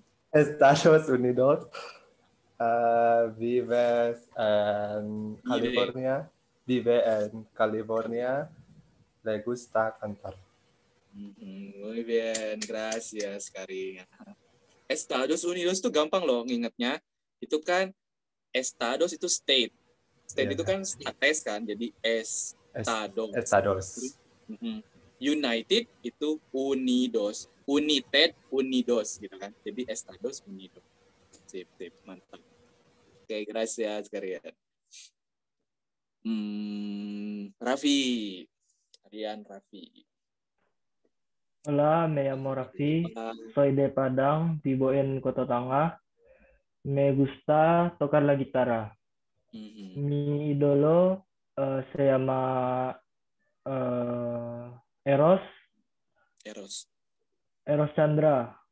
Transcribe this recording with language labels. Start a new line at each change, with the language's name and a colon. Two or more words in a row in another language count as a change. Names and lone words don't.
Spanish: Estados Unidos. Vive en California. Vive en California. Le gusta cantar. Muy bien. Gracias, Karian.
Indonesian: Estados Unidos tuh gampang loh ngingetnya. Itu kan Estados itu state. State Yeah. itu kan states kan. Jadi Estados. Estados. United itu Unidos. United, Unidos gitu kan. Jadi Estados Unidos. Sip, mantap. Oke, gracias Karian. Raffi. Raffi.
Spanish: Hola, me llamo Raffi, soy de Padang, vivo en Kota Tangah. Me gusta tocar la guitarra. Mi ídolo se llama Eros Chandra.